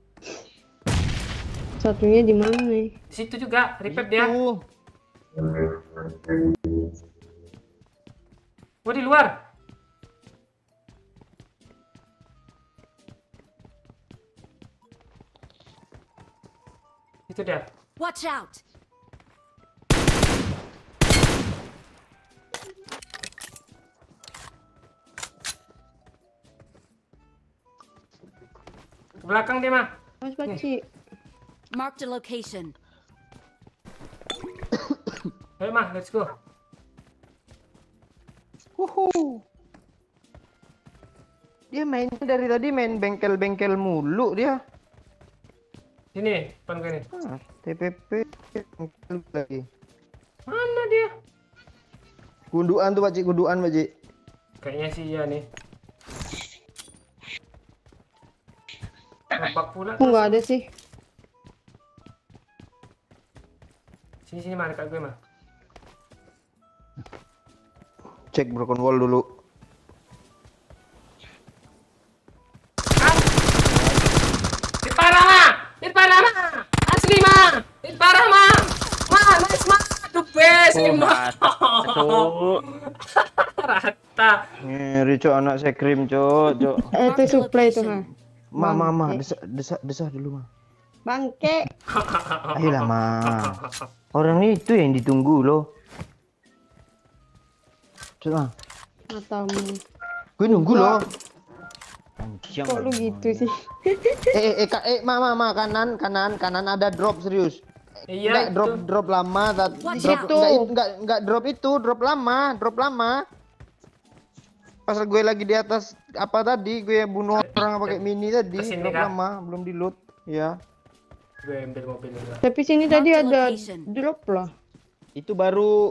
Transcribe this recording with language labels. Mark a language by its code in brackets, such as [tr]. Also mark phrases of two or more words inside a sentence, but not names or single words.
[id] Satunya di mana nih? Di situ juga, repair dia. Tuh. Oh, di luar. Itu dia. [en] Watch out! [id] Ke belakang dia mah. Mas Pak Cik. [en] Mark the location. [id] Ayo mah, [en] let's go. [id] Dia mainnya dari tadi main bengkel-bengkel mulu dia. Sini, depan gue nih. Ah, TPP bengkel lagi. Mana dia? Gunduan tuh Pak Cik, gunduan Pak Cik. Kayaknya sih iya nih. Nampak pula. Aku nggak ada sih. Sini mah dekat gue mah. Cek [en] broken wall [id] dulu. Hit parah mah! Hit parah mah! Asli mah! Hit parah mah! Mah, [en] nice mah! The best Oh, [id] mah! Cuk. Rata. Ngeri Cok, anak saya krim Cok, Cok. Itu supply tuh ha. Mama, desah dulu mah. Bangke. Ayolah mah. Orang itu yang ditunggu loh. Coba. Matamu. Gue nunggu loh. Kok lu gitu sih? Ma, kanan ada drop serius. Iya, Enggak drop lama, [en] Watch drop out. [id] enggak drop itu, drop lama. Pas gue lagi di atas apa tadi, gue bunuh orang pakai mini tadi, Kesini, drop Kak. lama, belum di loot. Ya. Gue ambil mobil dulu. Tapi sini [en] Mark [id] tadi [en] the [id] ada [en] location. [id] drop lah. Itu baru